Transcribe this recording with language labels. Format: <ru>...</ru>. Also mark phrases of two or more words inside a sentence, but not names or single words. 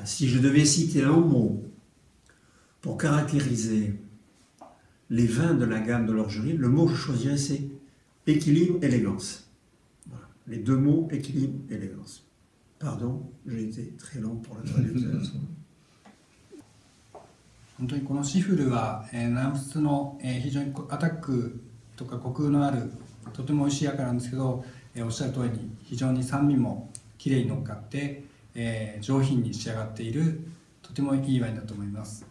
<fr>Si je devais citer un mot pour caractériser les vins de la gamme de Lorgeril, le mot que je choisirais c'est équilibre, élégance. Voilà. Les deux mots, équilibre, élégance. Pardon, j'ai été très long pour le traducteur.</fr> <ja>本当にこのシフルは、南仏の、非常にアタックとかコクのあるとても美味しい赤なんですけど、おっしゃる通りに非常に酸味もきれいに乗っかって、上品に仕上がっているとてもいいワインだと思います。</ja>